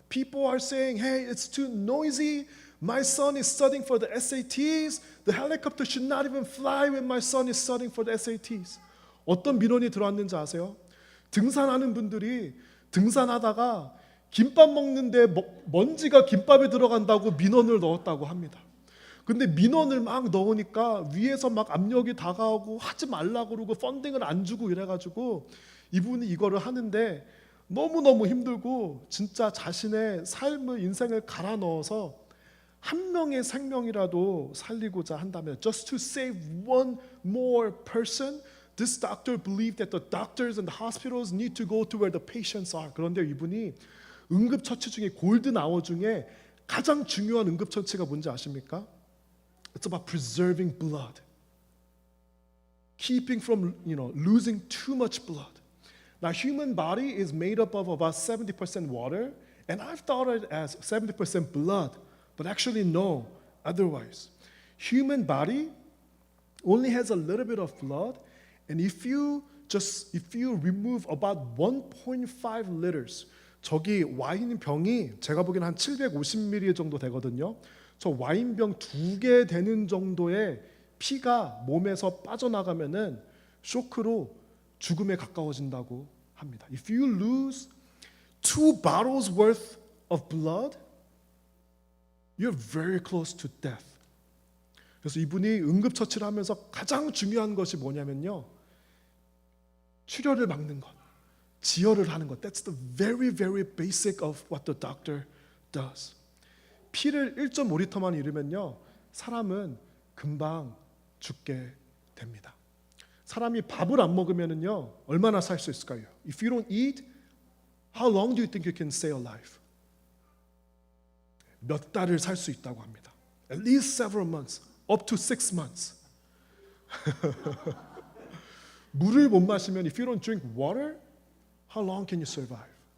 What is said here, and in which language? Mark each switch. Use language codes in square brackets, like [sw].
[en] People are saying, hey, it's too noisy. My son is studying for the SATs. The helicopter should not even fly when my son is studying for the SATs. [ko] 어떤 민원이 들어왔는지 아세요? 등산하는 분들이 등산하다가 김밥 먹는데 먼지가 김밥에 들어간다고 민원을 넣었다고 합니다. 근데 민원을 막 넣으니까 위에서 막 압력이 다가오고 하지 말라고 그러고 펀딩을 안 주고 이래가지고 이분이 이거를 하는데 너무너무 힘들고 진짜 자신의 삶을 인생을 갈아 넣어서 한 명의 생명이라도 살리고자 한다면 [en] just to save one more person, this doctor believed that the doctors and the hospitals need to go to where the patients are. [ko] 그런데 이분이 응급처치 중에 골든 아워 중에 가장 중요한 응급처치가 뭔지 아십니까? [en] It's about preserving blood. Keeping from, losing too much blood. Now, human body is made up of about 70% water, and I've thought it as 70% blood, but actually no, otherwise. Human body only has a little bit of blood, and if you remove about 1.5 liters, [ko] 저기 와인 병이 제가 보기에는 한 750ml 정도 되거든요. 저 와인병 2개 되는 정도의 피가 몸에서 빠져나가면은 쇼크로 죽음에 가까워진다고 합니다. [en] If you lose 2 bottles worth of blood, you're very close to death. [ko] 그래서 이분이 응급처치를 하면서 가장 중요한 것이 뭐냐면요, 출혈을 막는 것, 지혈을 하는 것. [en] That's the very, very basic of what the doctor does. [ko] 피를 1.5리터만 잃으면요, 사람은 금방 죽게 됩니다. 사람이 밥을 안 먹으면요, 얼마나 살 수 있을까요? [en] If you don't eat, how long do you think you can stay alive? [ko] 몇 달을 살 수 있다고 합니다. [en] At least several months, up to 6 months. [ko] 물을 못 마시면 [en] if you don't drink water, how long can you survive?